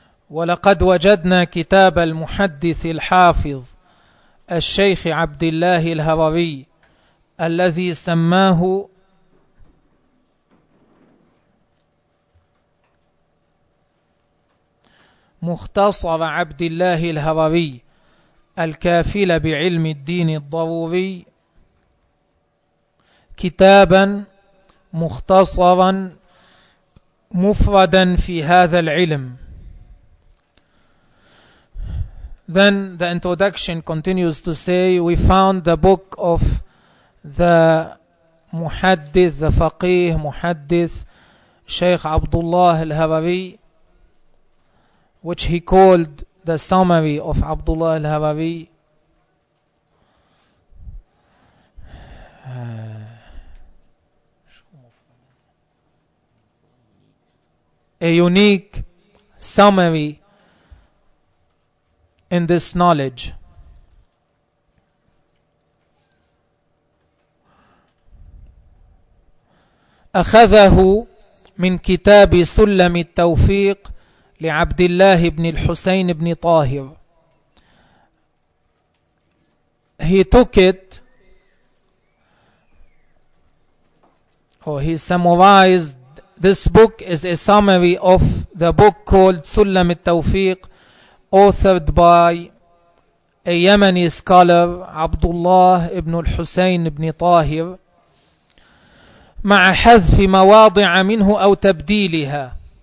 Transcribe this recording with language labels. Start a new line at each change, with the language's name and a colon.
Arabic: وَلَقَدْ وَجَدْنَا كِتَابَ الْمُحَدِّثِ الْحَافِظِ الشَّيْخِ عَبْدِ اللَّهِ الْهَرَرِيِّ الَّذِي سَمَّاهُ مختصر عبد الله الهرري الكافل بعلم الدين الضروري كتابا مختصرا مفردا في هذا العلم.
English: Then the introduction continues to say, we found the book of the Muhaddith, the Faqih Muhaddith, Shaykh Abdullah al-Harari, which he called the summary of Abdullah al-Harari. A unique summary in this knowledge.
Arabic: أخذه من كتاب سلم التوفيق لعبد الله بن الحسين بن طاهر.
English: He took it, or he summarized, this book is a summary of the book called Sulam al-Tawfiq, authored by a Yemeni scholar, Abdullah ibn al-Husayn ibn Tahir,
Arabic: مع حذف مواضع منه أو تبديلها.